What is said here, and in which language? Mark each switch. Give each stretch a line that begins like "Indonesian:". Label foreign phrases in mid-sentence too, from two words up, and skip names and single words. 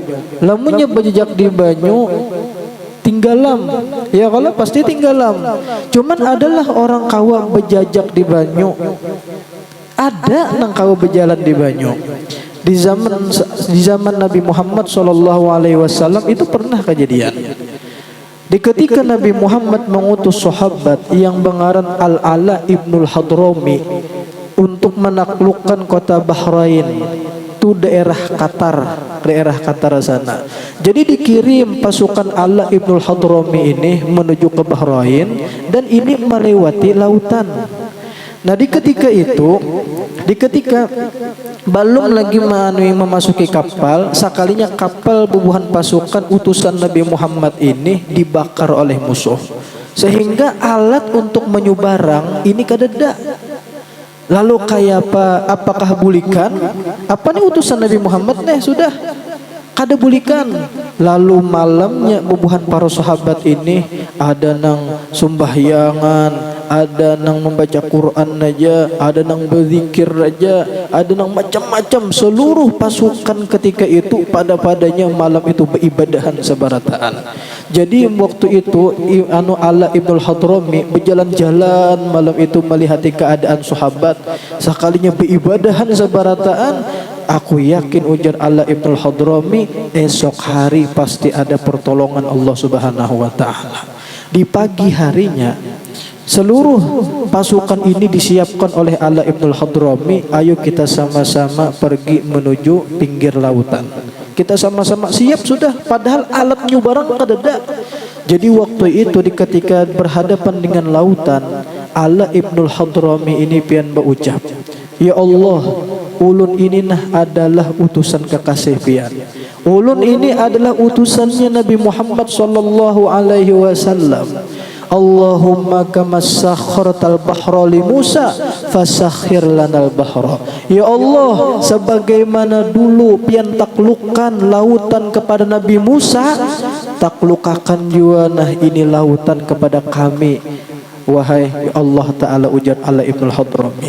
Banjar: Lamunnya berjajak di banyu tinggalam, ya kalau pasti tinggalam. Cuman adalah orang kawa berjajak di banyu. Ada nang kawa berjalan di banyu.
Indonesian: Di zaman Nabi Muhammad SAW itu pernah kejadian. Di ketika Nabi Muhammad mengutus sahabat yang mengaran Al-Ala ibnul Hadrami untuk menaklukkan kota Bahrain, itu daerah Qatar sana. Jadi dikirim pasukan Ala ibnul Hadrami ini menuju ke Bahrain dan ini melewati lautan.
Banjar: Nah di ketika belum lagi memasuki kapal, sekalinya kapal bubuhan pasukan utusan Nabi Muhammad ini dibakar oleh musuh, sehingga alat untuk menyubarang ini kadeda. Lalu kayak apa? Apakah bulikan? Apa nih utusan Nabi Muhammad nih sudah kada bulikan. Lalu malamnya bubuhan para sahabat ini ada nang sumbahyangan, ada nang membaca Quran aja, ada nang berzikir aja, ada nang macam-macam. Seluruh pasukan ketika itu pada-padanya malam itu beribadahan sebarataan. Jadi waktu itu Ala ibnul Hadrami berjalan-jalan malam itu melihat keadaan sahabat, sekalinya beribadahan sebarataan. Aku yakin ujar Ala ibnul Hadrami, esok hari pasti ada pertolongan Allah
Arabic: سبحانه وتعالى.
Indonesian: Di pagi harinya seluruh pasukan ini disiapkan oleh Ala ibnul Hadrami. Ayo kita sama-sama pergi menuju pinggir lautan.
Banjar: Kita sama-sama siap sudah, padahal alat nyubarang kadeda.
Indonesian: Jadi waktu itu ketika berhadapan dengan lautan,
Banjar: Ala ibnul Hadrami ini pian berucap, ya Allah, ulun ini adalah utusan kekasih pian. Ulun ini adalah utusannya Nabi Muhammad
Arabic: صلى الله عليه وسلم. اللهم كما سخرت البحر لموسى فسخر لنا البحر.
Banjar: Ya Allah, sebagaimana dulu pian taklukkan lautan kepada Nabi Musa, taklukakan juga ini lautan kepada kami. Wahai Allah Ta'ala, ujar Ala ibnul Hadrami.